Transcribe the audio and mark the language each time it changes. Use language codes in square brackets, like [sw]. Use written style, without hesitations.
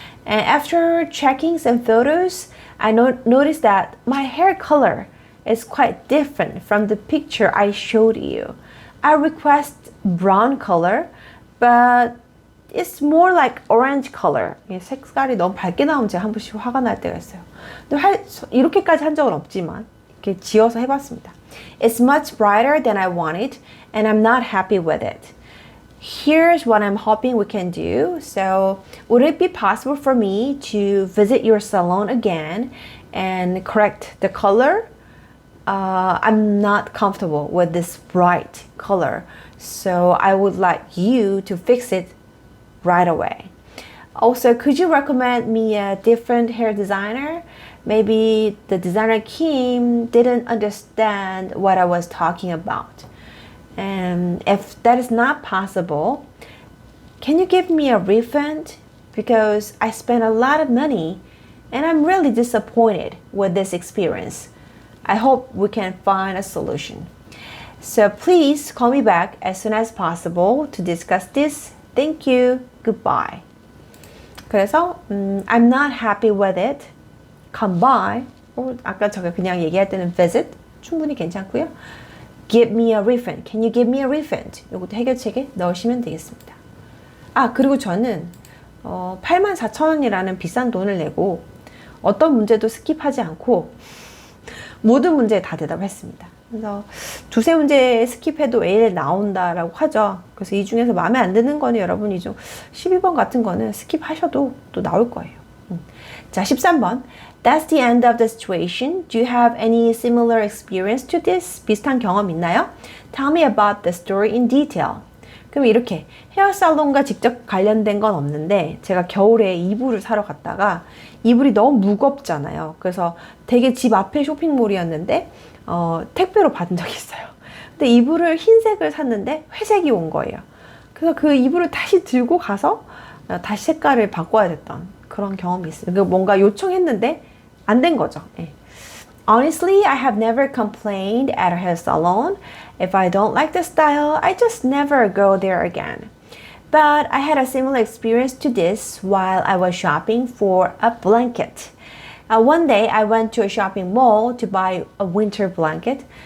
[en] And after checking some photos, I noticed that my hair color is quite different from the picture I showed you. I request brown color, but it's more like orange color. [ko] 색깔이 너무 밝게 나오면 제가 한 번씩 화가 날 때가 있어요. 근데 이렇게까지 한 적은 없지만 이렇게 지어서 해봤습니다. [en] It's much brighter than I wanted, and I'm not happy with it. Here's what I'm hoping we can do. So, would it be possible for me to visit your salon again and correct the color? I'm not comfortable with this bright color, so I would like you to fix it right away. Also, could you recommend me a different hair designer? Maybe the designer Kim didn't understand what I was talking about. And if that is not possible, can you give me a refund? because I spent a lot of money and I'm really disappointed with this experience. I hope we can find a solution. So please call me back as soon as possible to discuss this. Thank you. Goodbye. 그래서 I'm not happy with it. Come by. [ko] 아까 제가 그냥 얘기할 때는 visit 충분히 괜찮고요. [en] Give me a refund. Can you give me a refund? [ko] 이것도 해결책에 넣으시면 되겠습니다. 아, 그리고 저는 84,000원이라는 비싼 돈을 내고 어떤 문제도 스킵하지 않고 모든 문제에 다 대답했습니다. 그래서 두세 문제 스킵해도 A에 나온다라고 하죠. 그래서 이 중에서 마음에 안 드는 거는 여러분 이 중 12번 같은 거는 스킵하셔도 또 나올 거예요. 자, 13번. [en] That's the end of the situation. Do you have any similar experience to this? [ko] 비슷한 경험 있나요? [en] Tell me about the story in detail. [ko] 그럼 이렇게 헤어살론과 직접 관련된 건 없는데 제가 겨울에 이불을 사러 갔다가 이불이 너무 무겁잖아요. 그래서 되게 집 앞에 쇼핑몰이었는데 택배로 받은 적이 있어요. 근데 이불을 흰색을 샀는데 회색이 온 거예요. 그래서 그 이불을 다시 들고 가서 다시 색깔을 바꿔야 됐던 그런 경험이 있어요. 뭔가 요청했는데 안 된 거죠. 네. [en] Honestly, I have never complained at a hair salon. If I don't like the style, I just never go there again. But I had a similar experience to this while I was shopping for a blanket. One day, I went to a shopping mall to buy a winter blanket.